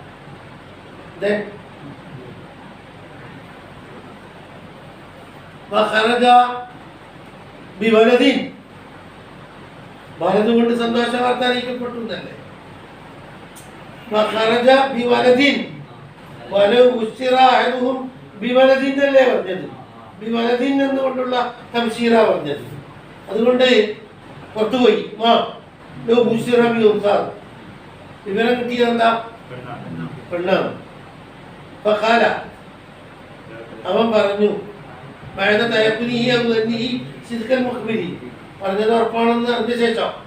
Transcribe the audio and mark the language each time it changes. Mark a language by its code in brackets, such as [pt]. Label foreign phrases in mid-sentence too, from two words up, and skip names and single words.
[ar] وخرج بولد ولد [ml] കൊണ്ട് സന്തോഷ വാർത്ത അറിയിക്കപ്പെട്ടു എന്നല്ലേ. [ar] وخرج بولد ولو بشر أحدهم بولد [ml] എന്നല്ലേ പറഞ്ഞത്. بولد എന്നുകൊണ്ടുള്ള തഫ്സീറ പറഞ്ഞത്. അതുകൊണ്ട് പുറത്തുപോയി വിവരം കിട്ടിയത് എന്താ? പെണ്ണാണ്. അവൻ പറഞ്ഞു പറഞ്ഞത് ഉറപ്പാണെന്ന് അറിഞ്ഞ ശേഷം